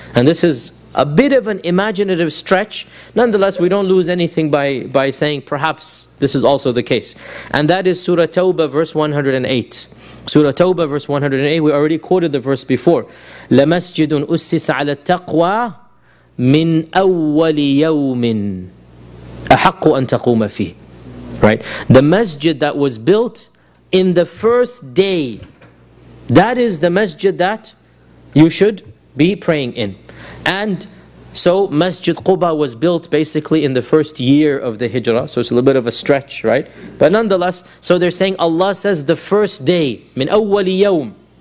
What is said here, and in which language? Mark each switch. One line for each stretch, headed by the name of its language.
English: And this is a bit of an imaginative stretch. Nonetheless, we don't lose anything by saying perhaps this is also the case. And that is Surah Tawbah, verse 108. Surah Tawbah, verse 108, we already quoted the verse before.
Arabic: لَمَسْجِدٌ أُسِّسَ عَلَى التَّقْوَى من أول يوم أحق أن تقوم فيه.
English: Right? The masjid that was built in the first day, that is the masjid that you should be praying in. And so Masjid Quba was built basically in the first year of the Hijrah. So it's a little bit of a stretch, right? But nonetheless, so they're saying Allah says the first day,
Arabic: min awwali yawm.